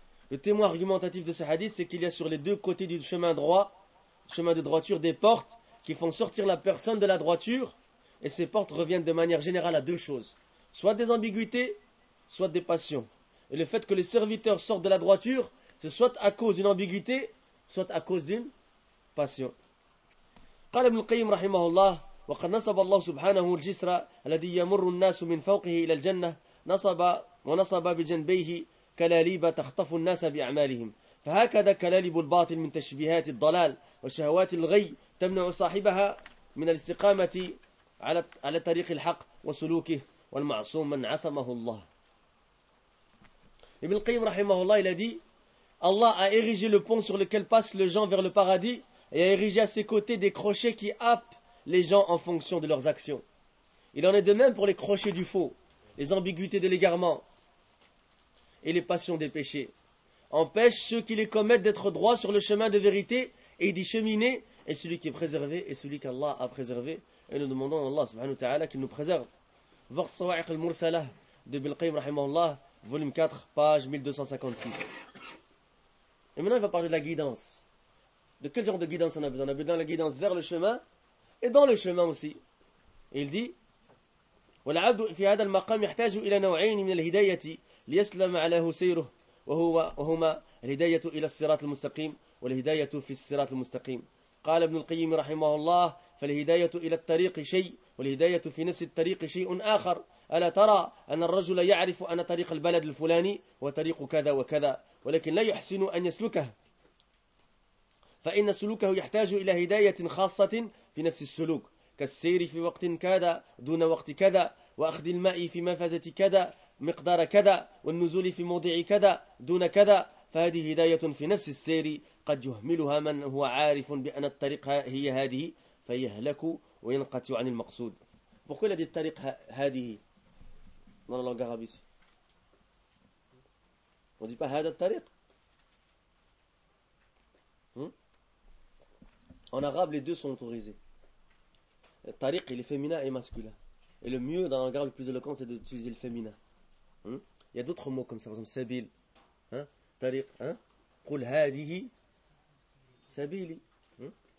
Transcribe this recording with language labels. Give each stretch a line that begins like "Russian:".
French: Le témoin argumentatif de ce hadith, c'est qu'il y a sur les deux côtés du chemin droit, chemin de droiture, des portes qui font sortir la personne de la droiture, et ces portes reviennent de manière générale à deux choses, soit des ambiguïtés, soit des passions. Et le fait que les serviteurs sortent de la droiture, c'est soit à cause d'une ambiguïté, soit à cause d'une passion.
Arabic: قال ابن القيم رحمه الله وقد نصب الله سبحانه الجسر الذي يمر الناس من فوقه إلى الجنة نصب ونصب بجنبيه كلاليب تخطف الناس بأعمالهم فهكذا كلالب الباطل من تشبيهات الضلال وشهوات الغي تمنع صاحبها من الاستقامة على طريق الحق وسلوكه والمعصوم من عصمه الله.
French: ابن القيم رحمه الله il a dit Allah a érigé le pont sur lequel passe le gens vers le paradis et a érigé à ses côtés des crochets qui happent les gens en fonction de leurs actions. Il en est de même pour les crochets du faux, les ambiguïtés de l'égarement et les passions des péchés. Empêche ceux qui les commettent d'être droits sur le chemin de vérité et d'y cheminer, et celui qui est préservé est celui qu'Allah a préservé. Et nous demandons à Allah subhanahu wa ta'ala qu'il nous préserve. Voir Sawa'iq al-Mursalah de Ibn al-Qayyim rahimahullah, volume 4, page 1256. Et maintenant il va parler de la guidance. De quel genre de guidance on a besoin? On a besoin de la guidance vers le chemin et dans le chemin aussi. Et il dit
Arabic: والعبد في هذا المقام يحتاج الى نوعين من الهدايه ليسلم على سيره وهما الهدايه الى الصراط المستقيم والهدايه في الصراط المستقيم. قال ابن القيم رحمه الله فالهدايه الى الطريق شيء والهدايه في نفس الطريق شيء اخر. الا ترى ان الرجل يعرف ان طريق البلد الفلاني وطريق كذا وكذا ولكن لا يحسن ان يسلكه فإن سلوكه يحتاج إلى هداية خاصة في نفس السلوك كالسير في وقت كذا دون وقت كذا وأخذ الماء في مفازة كذا مقدار كذا والنزول في موضع كذا دون كذا فهذه هداية في نفس السير قد يهملها من هو عارف بأن الطريق هي هذه فيهلك وينقطع عن المقصود. بكل هذه الطريق هذه نرى الله غابيس ودي بقى هذا الطريق.
French: En arabe, les deux sont autorisés. Le tariq, il est féminin et masculin. Et le mieux, dans l'arabe le plus éloquent, c'est d'utiliser le féminin. Hein? Il y a d'autres mots comme ça, par exemple, sabil. Hein? Tariq. Hein?
Arabic: Qul hadihi sabili.
French: Hein?